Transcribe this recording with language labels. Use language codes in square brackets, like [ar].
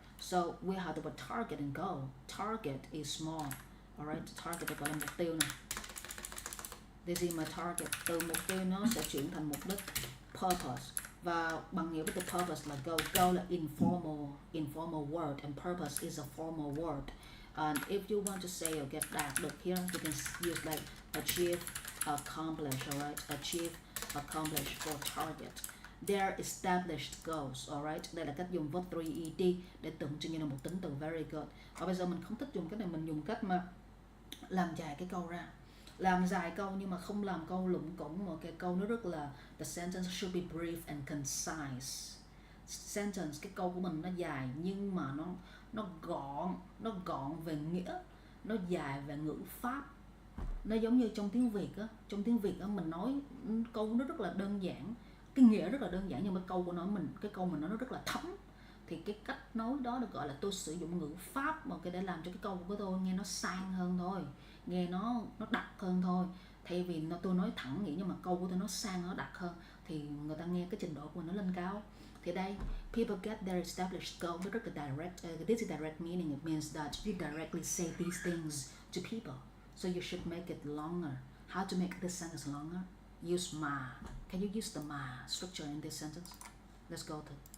[en] So we have the word target and goal. Target is small, alright. [vi] Target được gọi là mục tiêu này. Cái gì mà target, từ mục tiêu nó sẽ chuyển thành mục đích. Purpose, và bằng nghĩa với từ purpose là goal. [en] Goal [vi] là [en] informal word and purpose is a formal word. And if you want to say [vi] đạt được [en] here, you can use like achieve, accomplish, alright. Achieve, accomplish for target. Their established goals, alright. [vi] Đây là cách dùng verb 3ed để tượng trưng như là một tính từ [en] very good. [vi] Và bây giờ mình không thích dùng cái này, mình dùng cách mà làm dài cái câu ra. Làm dài câu nhưng mà không làm câu lủng củng, một cái câu nó rất là [en] the sentence should be brief and concise. [vi] Sentence, cái câu của mình nó dài nhưng mà nó gọn về nghĩa, nó dài về ngữ pháp. Nó giống như trong tiếng Việt á, mình nói câu nó rất là đơn giản. cái nghĩa rất là đơn giản, nhưng mà cái câu mình nó rất là thấm. Thì cái cách nói đó được gọi là tôi sử dụng ngữ pháp mà để làm cho cái câu của tôi nghe nó sang hơn thôi, nghe nó đặc hơn thôi. Thay vì tôi nói thẳng nghĩa nhưng mà câu của tôi nó sang, nó đặc hơn, thì người ta nghe cái trình độ của mình nó lên cao. Thì đây, [en] people get their established goal, [vi] nó rất là [en] direct. This is direct meaning. It means that you directly say these things to people. So you should make it longer. How to make this sentence longer? Use ma. Can you use the ma structure in this sentence? Let's go to.